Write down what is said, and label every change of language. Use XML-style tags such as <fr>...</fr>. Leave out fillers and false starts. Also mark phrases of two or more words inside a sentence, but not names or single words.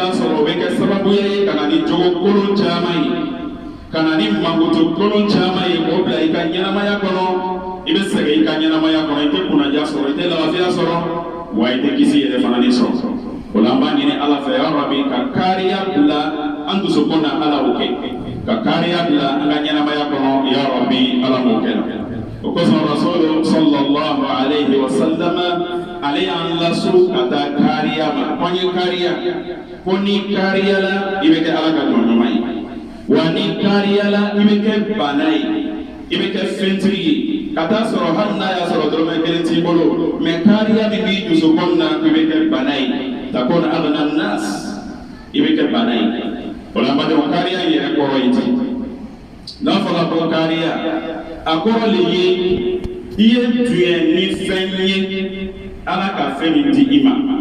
<bm>taa sɔrɔ o bɛ kɛ sababuya ye ka na ni jogo kolon caman ye ka na ni mankutu kolon caman ye k'o bila i ka ɲɛnamaya kɔnɔ i bɛ sɛgɛn i ka ɲɛnamaya kɔnɔ i tɛ kunnadiya sɔrɔ i tɛ lafiya sɔrɔ wa i tɛ kisi yɛrɛ fana ni sɔrɔ o la an b'a ɲini ala fɛ</bm> <ar>ya Rabbi</ar> <bm>ka kariya bila an dusukun na ala o kɛ ka kariya bila an ka ɲɛnamaya kɔnɔ</bm> <ar>ya Rabbi</ar> <bm>ala m'o kɛ o kosɔn rasulu</bm> <ar>صلى الله عليه وسلم</ar> <bm>ale y'an laso ka taa kariya ma ko n ye kariya ko ni kariya la i bɛ kɛ ala ka jɔnɲuman ye wa ni kariya la i bɛ kɛ bana ye i bɛ kɛ fɛntigi ye ka taa sɔrɔ hali n'a y'a sɔrɔ dɔrɔmɛ kelen t'i bolo mɛ kariya min b'i dusukun na i bɛ kɛ bana ye</bm> <ar>تكن أغنى الناس</ar> <bm>i bɛ kɛ bana ye o la badenw kariya in yɛrɛ kɔrɔ ye ten n'a fɔra ko kariya a kɔrɔ le ye i ye duɲɛ ni fɛn ye ala ka fɛn min di i ma</bm>